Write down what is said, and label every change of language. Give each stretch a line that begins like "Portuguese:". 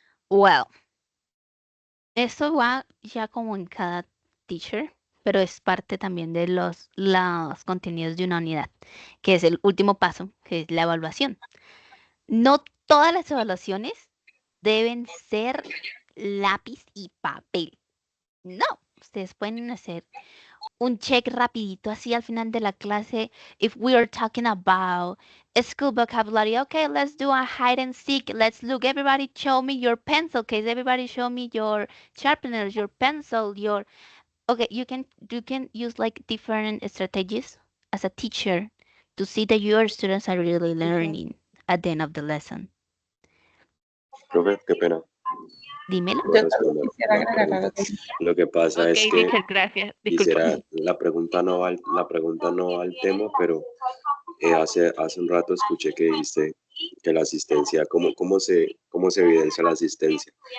Spanish: Well, eso va ya como en cada teacher, pero es parte también de los contenidos de una unidad, que es el último paso, que es la evaluación. No todas las evaluaciones deben ser lápiz y papel. No, ustedes pueden hacer un check rapidito así al final de la clase.
English: If we are talking about school vocabulary, okay, let's do a hide and seek. Let's look. Everybody show me your pencil case. Everybody show me your sharpeners, your pencil, your. Okay, you can use like different strategies as a teacher to see that your students are really learning at the end of the lesson.
Spanish: Profe, qué pena. Dímelo. Puedo responder la pregunta. Lo que pasa es que teacher, gracias. quisiera, la pregunta no va al tema, pero hace un rato escuché que dijiste que la asistencia, ¿cómo se evidencia la asistencia?